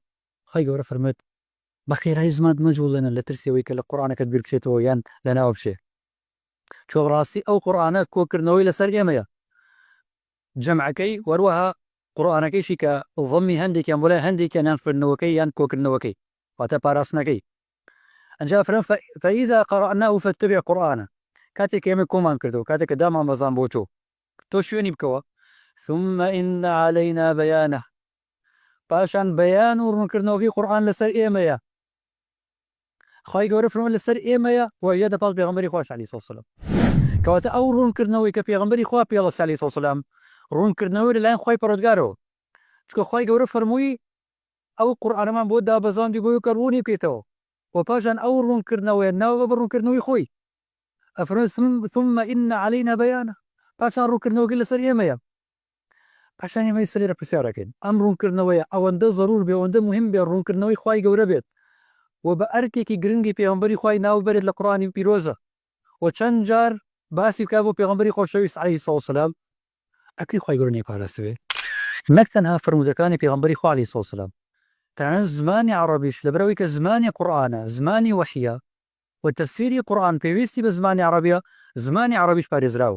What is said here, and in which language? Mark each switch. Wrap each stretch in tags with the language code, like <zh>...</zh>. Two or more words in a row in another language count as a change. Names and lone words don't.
<ckb>خی گەورە فەرمێت بە خێرایی زمانت مەجوڵێنە لە ترسیەوەی کە لە قورئانەکەت بیر بچێتەوە یان لەناو بچێ چۆن ڕاستی ئەو قورئانە کۆکردنەوەی لەسەر ئێمەیە جەمعەکەی وەروەها قورئانەکەیشی کە ضەمی هەندێکیان بۆ لای هەندێکیان یان خوێندنەوەکەی یان کۆکردنەوەکەی واتە پاراستنەکەی. ئەنجا فرەن</ckb> <ar>فإذا قرأناه فاتبع قرآنه</ar> <ckb>کاتێک ئێمە کۆمان کردەوە کاتێک کە دامان بەزان بۆ تۆ شوێنی بکەوە</ckb> <ar>ثم إن علينا بيانه</ar> <ckb>پاشان بەیان و ڕوونکردنەوەکەی قورئان لەسەر ئێمەیە. خی گەورە فەرمووی لەسەر ئێمەیە و یە دەپاڵ پێغەمبەری خواشی</ckb> <ar>عەلەیهی سەلام</ar> <ckb>کەواتە ئەو ڕوونکردنەوەی کە پێغەمبەری خوا پێڵەسە</ckb> <ar>عەلەیهی سەلام</ar> <ckb>ڕوونکردنەوەی لەلایەن خوای پەروەردگارەوە چونکە خی گەورە فەرمووی ئەو قورئانەمان بۆ دابەزاندی بۆ کە ڕوونی بکەیتەوە و پاشان ئەو ڕوونکردنەوەی ناوە بە ڕوونکردنەوەی خۆی ئەفەرمێت</ckb> <ar>ثم إن علينا بيانه</ar> <ckb>پاشان ڕوونکردنەوەکەی لەسەر ئێمەیە. پاشان ئێمە سەرێرە پرسیارەکەین ئەم ڕوونکردنەوەیە ئەوەندە ضرور بێ ئەوەندە مهم بێ ڕوونکردنەوەی خوای گەورە بێت و بە ئەرکێکی گرنگی پێغەمبەری خوای ناو بەرێت لە قورئانی پیرۆزە و چەند جار باسی بکات بۆ پێغەمبەری خۆشەویست</ckb> <ar>عەلەیهی سەڵات وەسسەلام</ar> <ckb>ئەکری خوای گەورە نەیپاراستبێ نەک تەنها فەرمودەکانی پێغەمبەری خوا</ckb> <ar>عەلەیهی سەڵات وەسسەلام</ar> <ckb>تەنانەت زمانی عەرەبیش لەبەرەوەی کە زمانی قورئانە زمانی وەحیە و تەفسیری قورئان پێویستی بە زمانی عەرەبیە زمانی عەرەبیش پارێزراوە.</ckb>